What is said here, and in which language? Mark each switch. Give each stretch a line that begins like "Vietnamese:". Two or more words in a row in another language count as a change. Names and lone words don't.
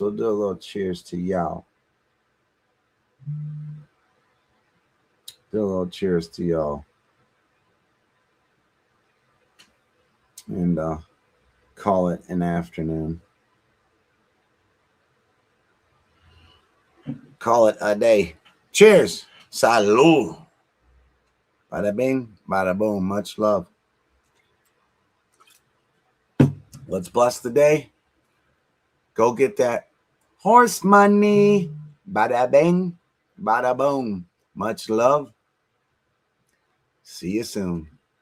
English: We'll do a little cheers to y'all. Do a little cheers to y'all. And call it an afternoon. Call it a day. Cheers. Salud. Bada bing, bada boom. Much love. Let's bless the day. Go get that horse money. Bada bing, bada boom. Much love. See you soon.